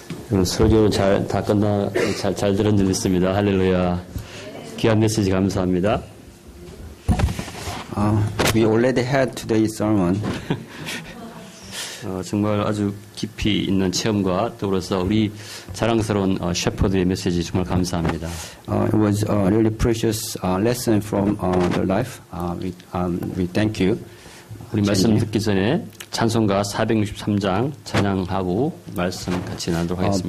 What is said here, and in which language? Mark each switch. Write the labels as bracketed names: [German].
[Korean] 여러분 설교 잘 들은 줄 믿습니다. 할렐루야. 귀한 메시지 감사합니다. [English] We already had today's sermon. [Korean] 정말 아주 깊이 있는 체험과 더불어서 우리 자랑스러운 셰퍼드의 메시지 정말 감사합니다. [English] It was a really precious lesson from the life. We thank you. [Korean] 우리 말씀 듣기 전에 찬송가 463장 찬양하고 말씀 같이 나누도록 하겠습니다.